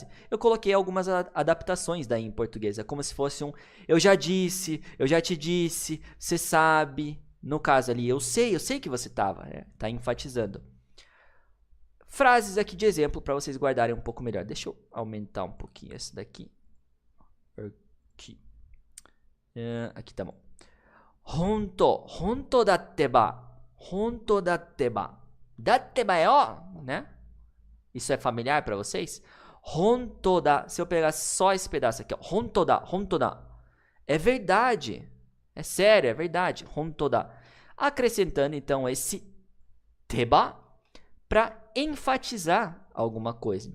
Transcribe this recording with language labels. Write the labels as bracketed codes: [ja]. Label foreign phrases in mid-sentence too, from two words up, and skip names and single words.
[pt] Eu coloquei algumas adaptações daí em português. É como se fosse um eu já disse, eu já te disse, você sabe. No caso ali, eu sei que você estava. Tá enfatizando. Frases aqui de exemplo para vocês guardarem um pouco melhor. Deixa eu aumentar um pouquinho esse daqui. Aqui tá bom. [ja] 本当だってば。本当だってば. [pt] Datteba é ó, né? Isso é familiar para vocês? [ja] 本当だ. [pt] Se eu pegar só esse pedaço aqui, ó. [ja] 本当だ. [pt] É verdade. É sério, é verdade. [ja] 本当だ. [pt] Acrescentando então esse teba para enfatizar alguma coisa.